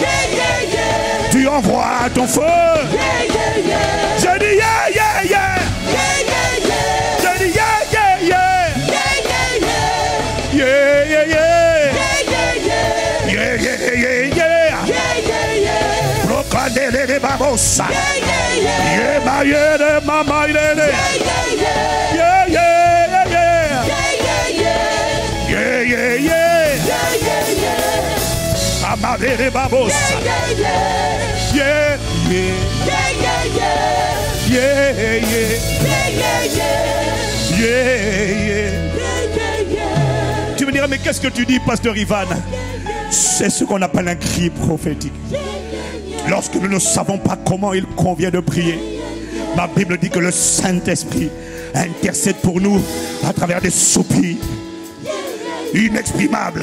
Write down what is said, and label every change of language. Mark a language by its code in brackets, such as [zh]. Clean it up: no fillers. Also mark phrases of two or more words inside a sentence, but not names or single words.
[fr] Tu envoies ton feu. Je dis [en] yeah, yeah, yeah. [fr] Je dis [en] yeah, yeah, yeah. Yeah, yeah, yeah. Yeah, yeah, yeah, yeah. [fr] Proclamez les babos. bossa. [en] Yeah, ma yeah, mama yeah. Yeah, yeah, yeah, yeah. Yeah, yeah, yeah. Amabere babosa. Yeah, yeah. Yeah, yeah. Yeah, yeah. [fr] Tu me diras, mais qu'est-ce que tu dis, pasteur Ivan? C'est ce qu'on appelle un cri prophétique. Lorsque nous ne savons pas comment il convient de prier, ma Bible dit que le Saint-Esprit intercède pour nous à travers des soupirs inexprimables.